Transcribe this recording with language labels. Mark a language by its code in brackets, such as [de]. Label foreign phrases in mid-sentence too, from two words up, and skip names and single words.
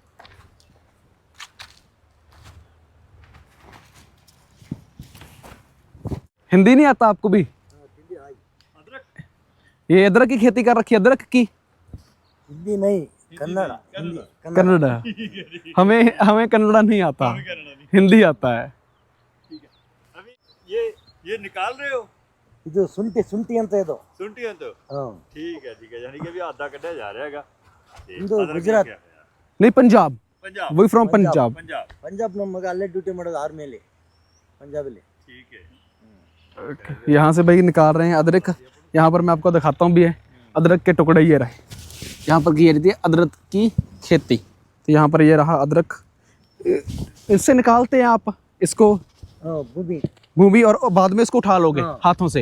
[hi] हिंदी नहीं आता आपको भी? ये अदरक की खेती कर रखी है, अदरक की। हिंदी नहीं, कन्नड़ा। कन्नड़ा। हमें कन्नड़ा नहीं आता, हिंदी आता है। अभी ये निकाल रहे हो? [kn] ಇದು ಶುಂಠಿ ಅಂತ ಇದು [hi] सुनती हैं तो ठीक है, यानी कि अभी आधा कटा जा रहेगा। [kn] ಇದು ಗುಜರಾತ್ [hi] नहीं पंजाब, पंजाब वही फ्रॉम पंजाब। [kn] ಪಂಜಾಬ್ ನಮ್ಮ ಮಗ ಅಲ್ಲೇ ಡ್ಯೂಟಿ ಮಾಡೋದು ಆರ್ಮಿಯಲ್ಲಿ पंजाबಲ್ಲಿ। [hi] ठीक है। यहाँ से भाई निकाल रहे हैं अदरक। यहाँ पर मैं आपको दिखाता हूँ भी है अदरक के टुकड़े, ये रहे। यहाँ पर की जाती है अदरक की खेती। तो यहाँ पर ये रहा अदरक, इससे निकालते हैं आप इसको भूमि और बाद में इसको उठा लोगे हाथों से।